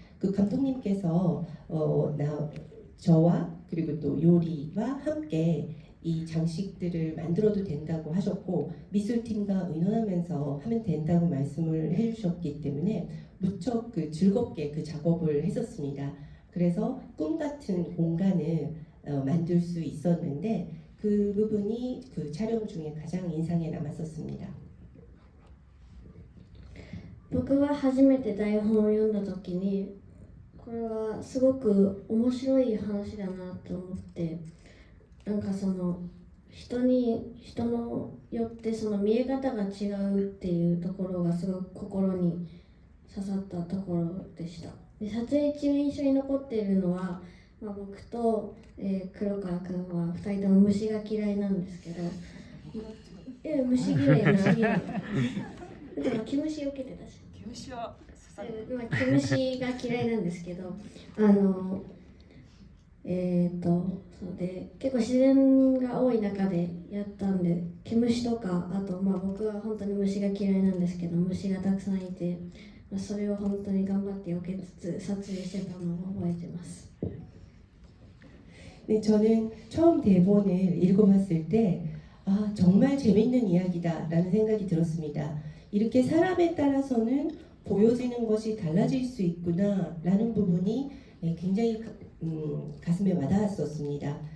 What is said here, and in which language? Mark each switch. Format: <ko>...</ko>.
<ko>그 감독님께서 저와 그리고 또 요리와 함께 이 장식들을 만들어도 된다고 하셨고 미술팀과 의논하면서 하면 된다고 말씀을 해주셨기 때문에 무척 그 즐겁게 그 작업을 했었습니다. 그래서 꿈 같은 공간을 만들 수 있었는데 그 부분이 그 촬영 중에 가장 인상에 남았었습니다.</ko> <ja>僕は初めて台本を読んだ時にこれはすごく面白い話だなと思ってなんかその人のよってその見え方が違うっていうところがすごく心に刺さったところでした。で撮影中印象に残っているのは、僕と、黒川くんは2人とも虫が嫌いなんですけど虫嫌いでも毛虫を受けてたし毛虫は毛虫が嫌いなんですけどそうで結構自然が多い中でやったんで毛虫とかあと僕は本当に虫が嫌いなんですけど虫がたくさんいてそれを本当に頑張って避けつつ撮影してたのを覚えてます。</ja> <ko>네, 저는 처음 대본을 읽어봤을 때 정말 재밌는 이야기다라는 생각이 들었습니다. 이렇게 사람에 따라서는 보여지는 것이 달라질 수 있구나라는 부분이 굉장히 가슴에 와닿았었습니다.</ko>